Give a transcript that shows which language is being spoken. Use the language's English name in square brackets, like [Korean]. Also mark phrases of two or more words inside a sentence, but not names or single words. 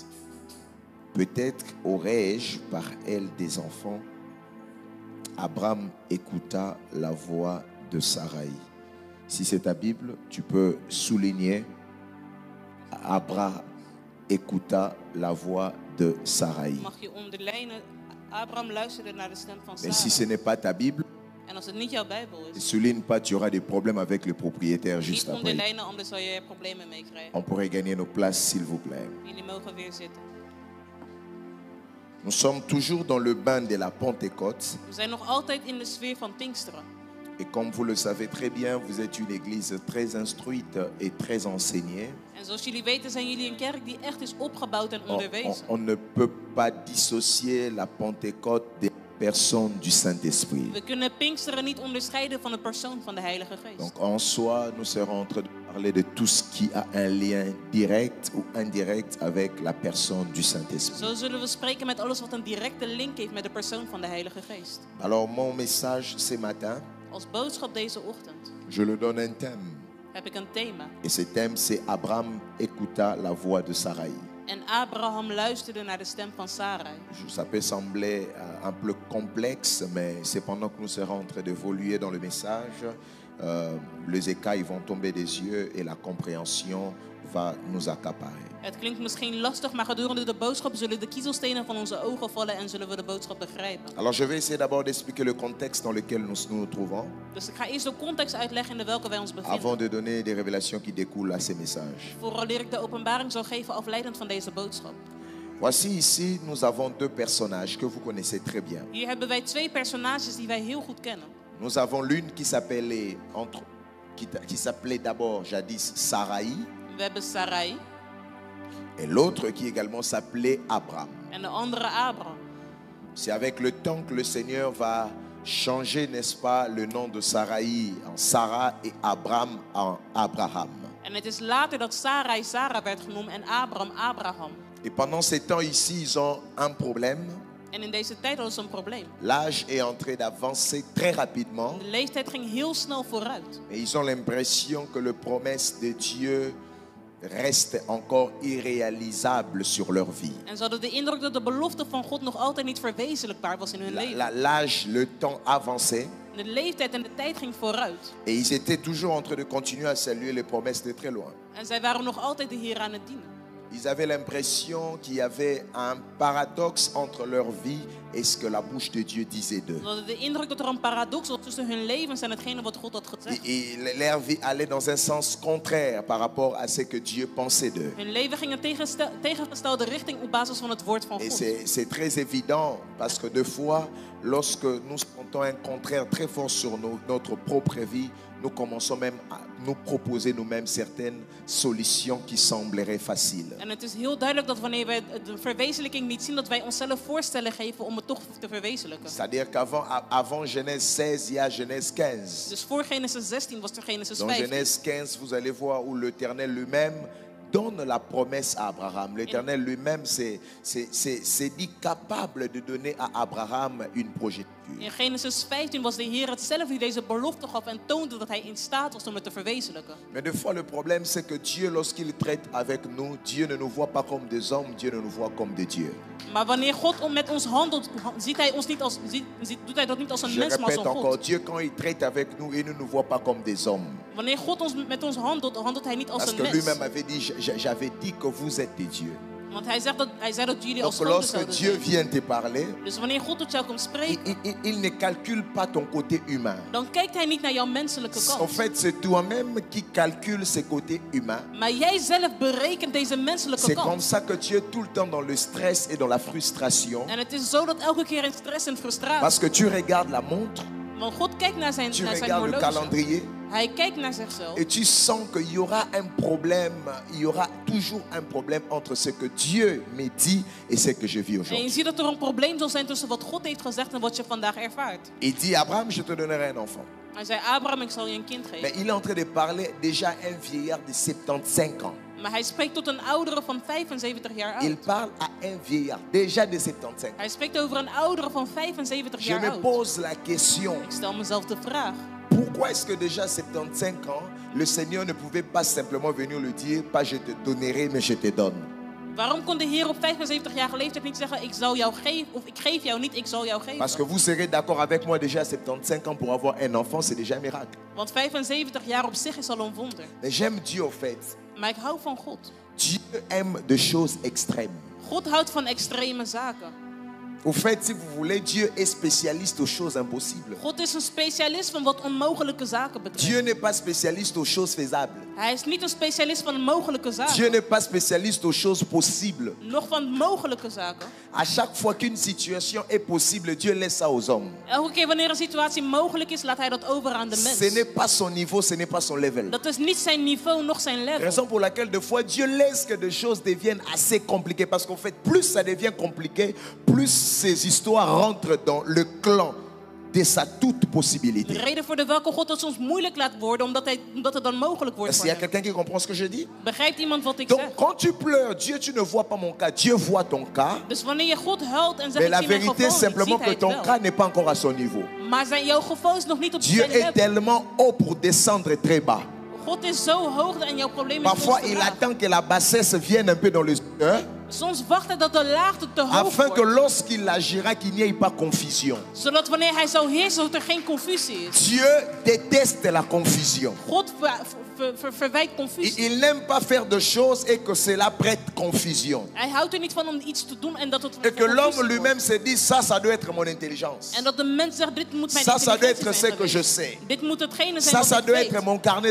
[French] Peut-être aurais-je par elle des enfants. Abraham écouta la voix de Sarai. Si c'est ta Bible, tu peux souligner Abraham écouta la voix de Sarai. [Dutch] Mag je onderlijnen, Abraham luisterde naar de stem van [French] Mais si ce [Dutch] Sarah. [French] n'est pas ta Bible, [Dutch] En als het niet jouw Bijbel [French] ne [Dutch] is, [French] souligne pas, tu auras des problèmes avec le propriétaire [Dutch] niet [French] juste après. [Dutch] onderlijnen, anders zal je er problemen mee krijgen. [French] On pourrait gagner nos places, s'il vous plaît. [Dutch] Jullie mogen weer zitten. [French] Nous sommes toujours dans le bain de la Pentecôte. [Dutch] We zijn nog altijd in de sfeer van Pinksteren. [French] Et comme vous le savez très bien, vous êtes une église très instruite et très enseignée. [Dutch] En zoals jullie weten zijn jullie een kerk die echt is opgebouwd en [French] On, [Dutch] onderwezen. [French] on ne peut pas dissocier la Pentecôte des personnes du Saint-Esprit. [Dutch] We kunnen Pinksteren niet onderscheiden van de persoon van de Heilige Geest. [French] Donc en soi, nous serons en train de parler de tout ce qui a un lien direct ou indirect avec la personne du Saint-Esprit. [Dutch] Zo zullen we spreken met alles wat een directe link heeft met de persoon van de Heilige Geest. [French] Alors mon message ce matin, [Dutch] Als boodschap deze ochtend [French] je le donne un thème. [Dutch] heb ik een thema. [French] Et ce thème, c'est Abraham écouta la voix de Sarai. [Dutch] En Abraham luisterde naar de stem van Sarai. [French] Ça peut sembler un peu complexe, mais c'est pendant que nous serons en train d'évoluer dans le message, les écailles vont tomber des yeux et la compréhension va nous accaparer. [Dutch] Het klinkt misschien lastig, maar gedurende de boodschap zullen de kiezelstenen van onze ogen vallen en zullen we de boodschap begrijpen. [French] Alors je vais essayer d'abord d'expliquer le contexte dans lequel nous trouvons, [Dutch] Dus ik ga eerst de context uitleggen in welke wij ons [French] avant [Dutch] bevinden. [French] de donner des révélations qui découlent à ces messages. [Dutch] Vooraleer ik de openbaring zal geven afleidend van deze boodschap. [French] Voici ici, nous avons deux personnages que vous connaissez très bien. [Dutch] Hier hebben wij twee personages die wij heel goed kennen. [French] Nous avons l'une qui s'appelait d'abord jadis Sarai, [Dutch] We hebben Sarai [French] et l'autre qui également s'appelait Abraham. [Dutch] en de andere Abraham. [French] C'est avec le temps que le Seigneur va changer, n'est-ce pas, le nom de Sarai en Sarah et Abraham en Abraham. [Dutch] En het is later dat Sarai Sarah werd genoemd en Abraham Abraham. [French] Et pendant ces temps ici, ils ont un problème. [Dutch] En in deze tijd hadden ze een probleem. [French] L'âge est en train d'avancer très rapidement. [Dutch] De leeftijd ging heel snel vooruit. [French] Et ils ont l'impression que les promesses de Dieu restent encore irréalisables sur leur vie. [Dutch] En ze hadden de indruk dat de belofte van God nog altijd niet verwezenlijkbaar was in hun leven. [French] L'âge, le temps avançait. [Dutch] De leeftijd en de tijd ging vooruit. [French] Et ils étaient toujours en train de continuer à saluer les promesses de très loin. [Dutch] En zij waren nog altijd de Heer aan het dienen. [French] Ils avaient l'impression qu'il y avait un paradoxe entre leur vie et ce que la bouche de Dieu disait d'eux. [Dutch] Ze hadden de indruk dat er een paradox was tussen hun levens en hetgene wat God had gezegd. [French] Et leur vie allait dans un sens contraire par rapport à ce que Dieu pensait d'eux. [Dutch] Hun leven ging een tegengestelde richting op basis van het woord van [French] Et [Dutch] God. [French] c'est très évident parce que des fois, lorsque nous sentons un contraire très fort sur notre propre vie, nous commençons même à nous proposer nous-mêmes certaines solutions qui sembleraient faciles. [Dutch] En het is heel duidelijk dat wanneer wij de verwezenlijking niet zien, dat wij onszelf voorstellen geven om het toch te verwezenlijken. [French] C'est-à-dire qu'avant Genèse 16, il y a Genèse 15. [Dutch] Dus voor Genesis 16 was er Genesis [French] Dans [Dutch] 15. [French] Genèse 15, vous allez voir où l'Éternel lui-même donne la promesse à Abraham. L'Éternel lui-même s'est dit capable de donner à Abraham une progéniture. [Dutch] In Genesis 15 was de Heer het zelf die deze belofte gaf en toonde dat hij in staat was om het te verwezenlijken. [French] Mais des fois, le problème, c'est que Dieu, lorsqu'il traite avec nous, Dieu ne nous voit pas comme des hommes, Dieu ne nous voit comme des dieux. [Dutch] Maar wanneer God met ons handelt, doet hij dat niet als een [French] Je [Dutch] mens, maar als [French] répète [Dutch] een [French] encore, [Dutch] God. [French] Dieu, quand il traite avec nous, il ne nous voit pas comme des hommes. [Dutch] Wanneer God met ons handelt, handelt hij niet als [French] Parce [Dutch] een [French] que [Dutch] mens. [French] lui-même avait dit, j'avais dit que vous êtes des dieux. [Dutch] Want hij zei dat jullie als [French] Donc [Dutch] goden [French] lorsque [Dutch] zouden [French] Dieu [Dutch] zijn. [French] vient te parler, [Dutch] Dus wanneer God tot jou komt spreken, [French] il ne calcule pas ton côté humain. [Dutch] dan kijkt hij niet naar jouw menselijke [French] En [Dutch] kant. [French] fait, c'est toi-même qui calcule ce côté humain. [Dutch] Maar jij zelf berekent deze menselijke [French] C'est comme [Dutch] kant. [French] ça que tu es tout le temps dans le stress et dans la frustration. [Dutch] En het is zo dat elke keer in stress en frustratie. [French] Parce que tu regardes la montre, [Dutch] Want God kijkt naar zijn [French] tu regardes le [Dutch] horloge. [French] calendrier. [Dutch] Hij kijkt naar zichzelf. [French] Et tu sens qu'il y aura un problème, il y aura toujours un problème entre ce que Dieu me dit et ce que je vis [Dutch] En je [French] aujourd'hui. [Dutch] ziet dat er een probleem zal zijn tussen wat God heeft gezegd en wat je vandaag ervaart. [French] Il dit, Abraham, je te donnerai un enfant. [Dutch] Hij zei, Abraham, ik zal je een kind [French] Mais [Dutch] geven. [French] il est en train de parler déjà à un vieillard de 75 ans. [Dutch] Maar hij spreekt tot een oudere van 75 jaar [French] Il [Dutch] oud. [French] parle à un vieillard déjà de 75 ans. [Dutch] Hij spreekt over een oudere van 75 [French] Je [Dutch] jaar [French] me [Dutch] oud. [French] pose la question, [Dutch] Ik stel mezelf de vraag. [French] pourquoi est-ce que déjà 75 ans, le Seigneur ne pouvait pas simplement venir lui dire, pas je te donnerai, mais je te donne. [Dutch] Waarom kon de Heer op 75-jarige leeftijd niet zeggen, ik zal jou geven, of ik geef jou niet, ik zal jou [French] Parce que [Dutch] geven? [French] vous serez d'accord avec moi, déjà à 75 ans pour avoir un enfant, c'est déjà un miracle. [Dutch] Want 75 jaar op zich is al een wonder. [French] Mais j'aime Dieu au fait. [Dutch] Maar ik hou van God. [French] Dieu aime des choses extrêmes. [Dutch] God houdt van extreme zaken. [French] Au fait, si vous voulez, Dieu est spécialiste aux choses impossibles. [Dutch] God is een specialist van wat onmogelijke zaken betreft. [French] Dieu n'est pas spécialiste aux choses faisables. [Dutch] Hij is niet een specialist van mogelijke [French] Dieu [Dutch] zaken. [French] n'est pas spécialiste aux choses possibles. [Dutch] Nog van mogelijke zaken. [French] À chaque fois qu'une situation est possible, Dieu laisse ça aux hommes. [Dutch] Elke keer wanneer een situatie mogelijk is, laat hij dat over aan de [French] Ce [Dutch] mens. [French] n'est pas son niveau, ce n'est pas son level. [Dutch] Dat is niet zijn niveau, nog zijn level. [French] Raison pour laquelle des fois Dieu laisse que des choses deviennent assez compliquées. Parce qu'en fait, plus ça devient compliqué, plus ces histoires rentrent dans le clan de sa toute [Dutch] De [French] possibilité. [Dutch] reden voor de welke God het soms moeilijk laat worden, omdat het dan mogelijk wordt [French] Est-ce [Dutch] voor [French] qu'il y a [Dutch] hem. [French] quelqu'un qui comprend ce que je dis? [Dutch] Begrijpt iemand wat ik [French] Donc [Dutch] zeg? [French] quand tu pleures, Dieu, tu ne vois pas mon cas. Dieu voit ton cas. [Dutch] Dus wanneer je God huilt en zegt, [French] Mais [Dutch] ik [French] la [Dutch] zie mijn [French] vérité [Dutch] geval [French] est [Dutch] niet, [French] simplement [Dutch] ziet hij [French] que [Dutch] het [French] ton [Dutch] wel. [French] cas n'est pas encore à son niveau. [Dutch] Maar jouw geval is nog niet op [French] Dieu [Dutch] zijn [French] est [Dutch] level. [French] tellement haut pour descendre très bas. [Dutch] God is zo hoog en jouw probleem is [French] Parfois, [Dutch] soms te [French] il [Dutch] laag. [French] attend que la bassesse vienne un peu dans le cœur, [Dutch] Soms wacht hij dat de laagte te hoog [French] afin que [Dutch] wordt. [French] lorsqu'il agira, qu'il n'y ait pas confusion. [Dutch] Zodat wanneer hij zou heersen, dat er geen confusie is. [French] Dieu déteste la confusion. [Dutch] God verwijt confusie. [French] Il n'aime pas faire de choses et que cela prête confusion. [Dutch] Hij houdt er niet van om iets te doen en dat het [French] Et que [Dutch] voor [French] l'homme [Dutch] confusie [French] lui-même [Dutch] wordt. [French] se dise, ça doit être mon intelligence. [Dutch] En dat de mens zegt, dit moet mijn [French] Ça doit [Dutch] intelligentie [French] être ce [Dutch] zijn [French] que je [Dutch] geweest. [French] sais. [Dutch] Dit moet hetgene zijn [French] Ça [Dutch] wat ik [French] doit [Dutch] weet. [French] être mon carnet